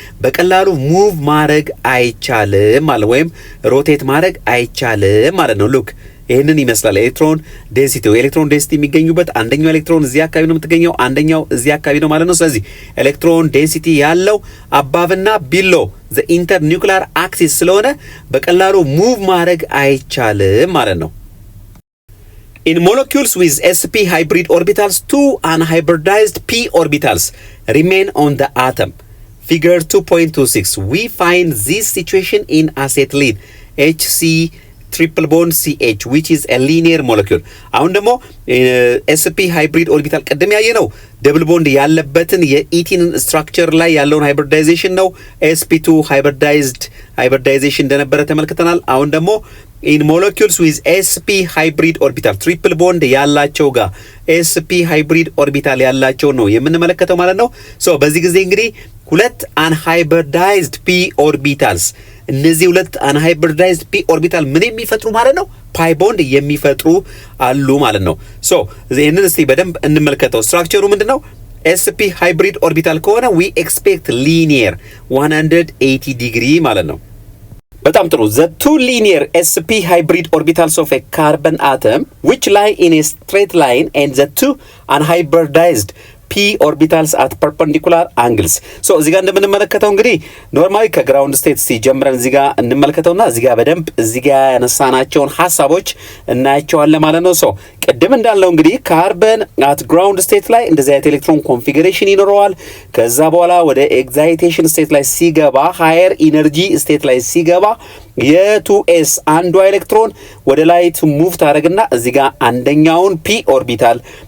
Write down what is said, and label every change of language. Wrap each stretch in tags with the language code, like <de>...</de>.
<am>በቀላሉ ሙቭ ማድረግ አይቻልም ማለት ወይም ሮቴት ማድረግ አይቻልም ማለት ነው። ሉክ ይህንን ይመስላል ኤሌክትሮን ዴንሲቲ። ኤሌክትሮን ዴንሲቲ የሚገኙበት አንደኛው ኤሌክትሮን እዚህ አካባቢ ነው የምትገኘው፣ አንደኛው እዚህ አካባቢ ነው ማለት ነው። ስለዚህ ኤሌክትሮን ዴንሲቲ ያለው አባብና ቢሎ ዘ ኢንተር ኒውክሊየር አክሲስ ስለሆነ በቀላሉ ሙቭ ማድረግ አይቻልም ማለት ነው።</am> <en>In molecules with sp hybrid orbitals, two unhybridized p orbitals remain on the atom. Figure 2.26. We find this situation in acetylene HC triple bond CH which is a linear molecule.</en> <am>አሁን ደግሞ sp hybrid orbital ቀደም ያየነው ደብል ቦንድ ያለበትን የኢቲን ስትራክቸር ላይ ያለውን ሃይብሪዳይዜሽን ነው። sp2 ሃይብሪዳይዜሽን እንደነበረ ተመልክተናል። አሁን ደግሞ</am> <en>in molecules with sp hybrid orbital triple bond</en> <am>ያላቸው ጋር sp hybrid orbital ያላቸው ነው የምንመለከተው ማለት ነው። ሶ በዚህ ጊዜ እንግዲህ ሁለት unhybridized p orbitals እነዚህ ሁለት አንሃይብሪዳይዝድ ፒ ኦርቢታል ምን የሚፈጥሩ ማለት ነው? ፓይ ቦንድ የሚፈጥሩ አሉ ማለት ነው። ሶ ይሄንን እስቲ በደንብ እንመልከተው። ስትራክቸሩ ምንድነው?</am> <en>sp</en> <am>ሃይብሪድ ኦርቢታል ከሆነ</am> <en>we expect linear 180</en> <am>ዲግሪ ማለት ነው። በጣም ጥሩ።</am> <en>the two linear sp hybrid orbitals of a carbon atom which lie in a straight line and the two unhybridized p orbitals at perpendicular angles.</en> <am>ሶ እዚህ ጋር እንደምንመለከተው እንግዲህ ኖርማሊ ከግራውንድ ስቴት ሲጀምረን እዚህ ጋር እንመለከተውና እዚህ ጋር በደንብ እዚህ ጋር ያነሳናቸውን ሐሳቦች እናያቸዋለን ማለት ነው። ሶ ቅድም እንዳልነው እንግዲህ ካርበን አት ግራውንድ ስቴት ላይ እንደዚህ አይነት ኤሌክትሮን ኮንፊግሬሽን ይኖረዋል። ከዛ በኋላ ወደ ኤክሳይቴሽን ስቴት ላይ ሲገባ ሃየር ኢነርጂ ስቴት ላይ ሲገባ የ2s አንዷ ኤሌክትሮን ወደ ላይ ሙቭ ታደርግና እዚህ ጋር አንደኛውን ፒ ኦርቢታል</am>